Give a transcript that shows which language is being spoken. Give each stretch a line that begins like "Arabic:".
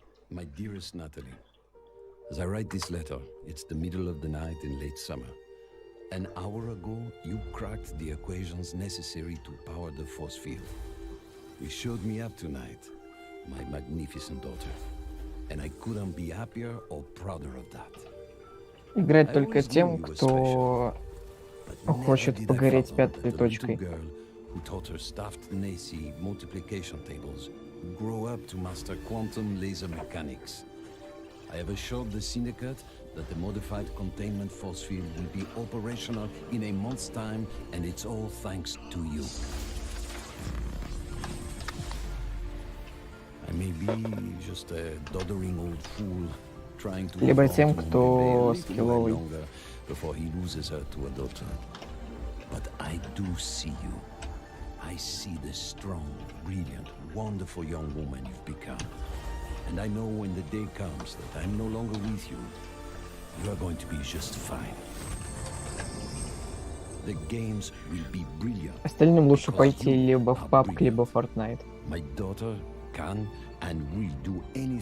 English: My dearest Natalie, as I write this letter, it's the middle of the night in late summer. An hour ago, you cracked the equations necessary to power the force field. You showed me up tonight, my magnificent daughter, and I couldn't be happier or prouder of that.
Russian: Играть только тем, кто хочет погореть пятой точкой.
English: Who taught her staffed Nazi multiplication tables, grow up to master quantum laser mechanics. I have assured the Syndicate that the modified containment force field will be operational in a month's time, and it's all thanks to you. I may be just a doddering old fool trying to
Russian: Либо тем, кто скилловый.
English: Before he loses her to a daughter. But I do see you. I see the strong, brilliant, wonderful young woman you've become. And I know when the day comes that I'm no longer with you, you are going to be just fine. The games will be brilliant.
Russian: Остальным лучше пойти либо в PUBG, либо в Fortnite.
English: My daughter can and will do anything